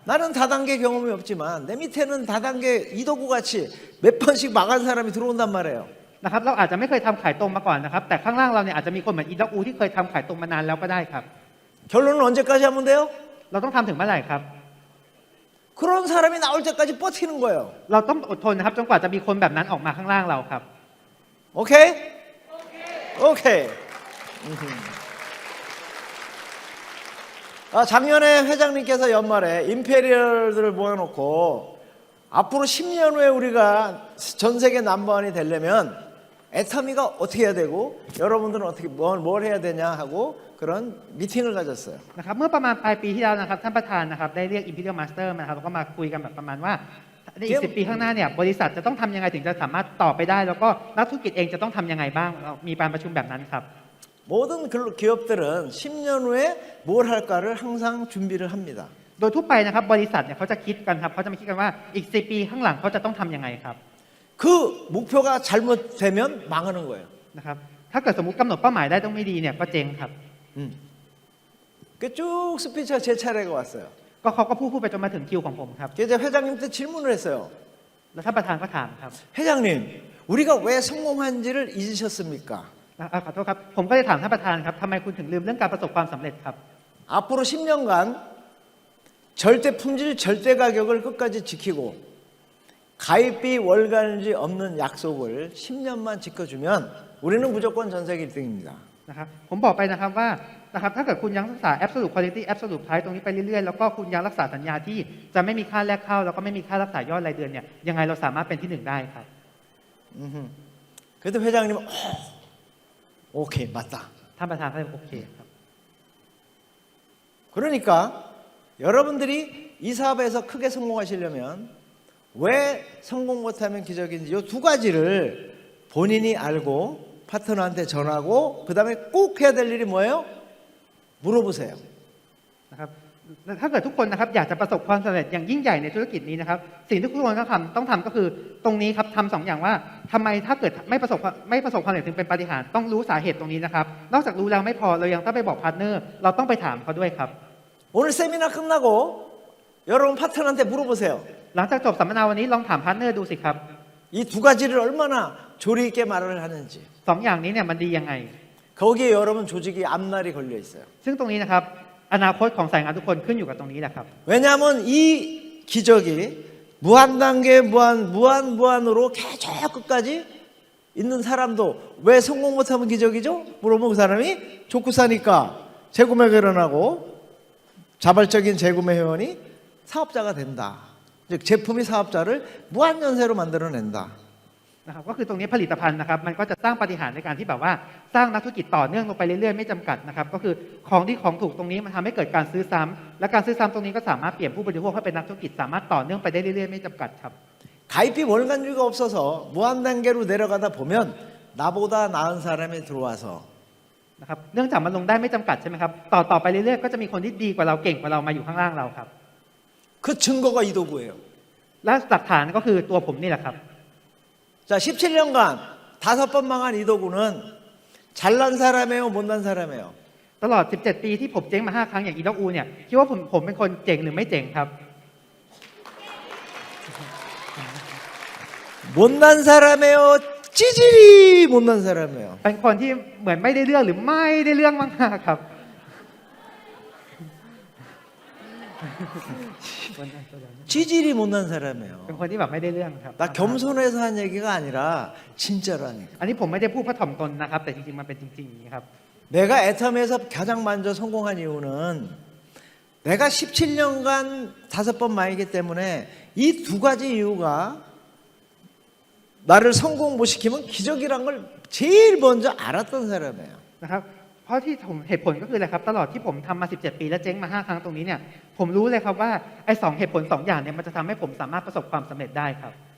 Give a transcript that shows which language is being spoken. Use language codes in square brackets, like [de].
[ko] 나는 다단계 경험이 없지만 내 밑에는 다단계 이도구 같이 몇 번씩 망한 사람이 들어온단 말이에요. [th] นะครับเราอาจจะไม่เคยทำขายตรงมาก่อนนะครับแต่ข้างล่างเราเนี่ยอาจจะมีคนเหมือนอีด็อกอูที่เคยทำขายตรงมานานแล้วก็ได้ครับ [ko] 결론은 언제까지 하면 돼요? [th] เราต้องทำถึงเมื่อไหร่ครับ [ko] 그런 사람이 나올 때까지 버티는 거예요. [th] เราต้องอดทนนะครับจนกว่าจะมีคนแบบนั้นออกมาข้างล่างเราครับ [ko] 오케이? 오케이. 작년에 회장님께서 연말에 임페리얼들을 모아놓고 앞으로 10년 후에 우리가 전 세계 넘버원이 되려면 애터미가 어떻게 해야 되고 여러분들은 어떻게 뭘 해야 되냐 하고 그런 미팅을 가졌어요. [th] นะครับเมื่อประมาณปลายปีที่แล้วนะครับท่านประธานนะครับได้เรียก Imperial Master มาครับแล้วก็มาคุยกันแบบประมาณว่าในอีก10 ปีข้างหน้าเนี่ยบริษัทจะต้องทำยังไงถึงจะสามารถต่อไปได้ แล้วก็นักธุรกิจเองจะต้องทำยังไงบ้างมีการประชุมแบบนั้นครับ [ko] 모든 기업들은 10년 후에 뭘 할까를 항상 준비를 합니다. [th] โดยทั่วไปนะครับบริษัทเนี่ยเขาจะคิดกันครับเขาจะมาคิดกันว่าอีก10 ปีข้างหลังเขาจะต้องทำยังไงครับ [ko] 그 목표가 잘못되면 망하는 거예요. [th] นะครับถ้าเกิดสมมุติกำหนดเป้าหมายได้ต้องไม่ดีเนี่ยก็เจ๊งครับ [ko] 그 쭉 스피치가 제 차례가 왔어요. [th] ก็เขาก็พูดไปจนมาถึงคิวของผมครับ [ko] 그래서 회장님한테 질문을 했어요. [th] แล้วท่านประธานก็ถามครับ [ko] 회장님, 우리가 왜 성공한지를 잊으셨습니까? [th] ขอโทษครับผมก็เลยถามท่านประธานครับทำไมคุณถึงลืมเรื่องการประสบความสำเร็จครับ [ko] 앞으로 10년간 절대 품질, 절대 가격을 끝까지 지키고 가입비 월간지 없는 약속을 10년만 지켜주면 우리는 무조건 전 세계 1등입니다. [th] นะครับผมบอกไปนะครับว่านะครับถ้าเกิดคุณยังรักษา [en] absolute quality absolute price [th] ตรงนี้ไปเรื่อยๆแล้วก็คุณยังรักษาสัญญาที่จะไม่มีค่าแรกเข้าแล้วก็ไม่มีค่ารักษายอดรายเดือนเนี่ยยังไงเราสามารถเป็นที่1ได้ครับ [ko] 그래도 회장님 오케이, 맞다. [th] ท่านประธานก็เลยโอเคครับ [ko] 그러니까 여러분들이 이 사업에서 크게 성공하시려면 왜 성공 못하면 기적인지 이 두 가지를 본인이 알고 파트너한테 전하고 그 다음에 꼭 해야 될 일이 뭐예요? 물어보세요. [th] นะครับถ้าเกิดทุกคนนะครับอยากจะประสบความสำเร็จอย่างยิ่งใหญ่ในธุรกิจนี้นะครับสิ่งที่ทุกคนต้องทำก็คือตรงนี้ครับทำสองอย่างว่าทำไมถ้าเกิดไม่ประสบความสำเร็จถึงเป็นปาฏิหาริย์ต้องรู้สาเหตุตรงนี้นะครับนอกจากรู้แล้วไม่พอเรายังต้องไปบอกพาร์ทเนอร์เราต้องไปถามเขาด้วยครับ [ko] 오늘 세미나 끝나고 여러분 파트너한테 물어보세요. [th] หลังจากจบสัมมนาวันนี้ลองถามพาร์ทเนอร์ดูสิครับ [ko] 이 두 가지를 얼마나 조리 있게 말을 하는지. [th] สองอย่างนี้เนี่ยมันดียังไง [ko] 거기에 여러분 조직이 앞날이 걸려 있어요. [th] ซึ่งตรงนี้นะครับอนาคตของสายงานทุกคนขึ้นอยู่กับตรงนี้แหละครับ [ko] 왜냐하면 이 기적이 무한 단계 무한으로 계속 끝까지 있는 사람도 왜 성공 못하면 기적이죠? 물어보면 그 사람이 좋고 사니까 재구매가 일어나고 자발적인 재구매 회원이 사업자가 된다. 즉 제품이 사업자를 무한 연세로 만들어낸다. [th] นะครับก็คือตรงนี้ผลิตภัณฑ์นะครับมันก็จะสร้างปาฏิหาริย์ในการที่แบบว่าสร้างนักธุรกิจต่อเนื่องลงไปเรื่อยๆไม่จำกัดนะครับก็คือของถูกตรงนี้มันทำให้เกิดการซื้อซ้ำและการซื้อซ้ำตรงนี้ก็สามารถเปลี่ยนผู้บริโภคให้เป็นนักธุรกิจสามารถต่อเนื่องไปได้เรื่อยๆไม่จำกัดครับ [ko] 가입비 월간주가 없어서 무한 단계로 내려가다 보면 나보다 나은 사람이 들어와서 [th] นะครับเนื่องจากมันลงได้ไม่จำกัดใช่ไหมครับต่อไปเรื่อยๆก็จะมีคนที่ดีกว่าเราเก่งกว่าเรามาอยู่ข้างล่างเราครับ [ko] 그 증거가 이 도구예요. [th] และหลักฐานก็คือตัวผมนี่แหละครับ [ko] 자, 17년간 5번 망한 이 도구는 잘난 사람이에요, 못난 사람이에요? [th] ตลอด 17 ปีที่ผมเจ๊งมา5 ครั้งอย่างอีด็อกอูเนี่ยคิดว่าผมเป็นคนเจ๋งหรือไม่เจ๋งครับ [ko] 못난 사람이에요, 찌질이 못난 사람이에요. [th] เป็นคนที่เหมือนไม่ได้เรื่องหรือไม่ได้เรื่องมากๆครับ [ko] 찌질이 못난 사람이에요. [th] เป็นคนที่แบบไม่ได้เรื่องครับ [ko] 나 겸손해서 한 얘기가 아니라 진짜라니까. [th] อันนี้ผมไม่ได้พูดเพื่อถ่อมตนนะครับแต่จริงๆมันเป็นจริงๆอย่างนี้ครับ [ko] 내가 애텀에서 가장 먼저 성공한 이유는 내가 17년간 5번 망했기 때문에 이 두 가지 이유가 나를 성공 못 시키면 기적이란 걸 제일 먼저 알았던 사람이에요. [th] นะครับเพราะที่ผมเหตุผลก็คืออะไรครับตลอดที่ผมทำมา 17 ปีและเจ๊งมา 5 ครั้งตรงนี้เนี่ยผมรู้เลยครับว่าไอ้2เหตุผล 2 อย่างเนี่ยมันจะทำให้ผมสามารถประสบความสำเร็จได้ครับ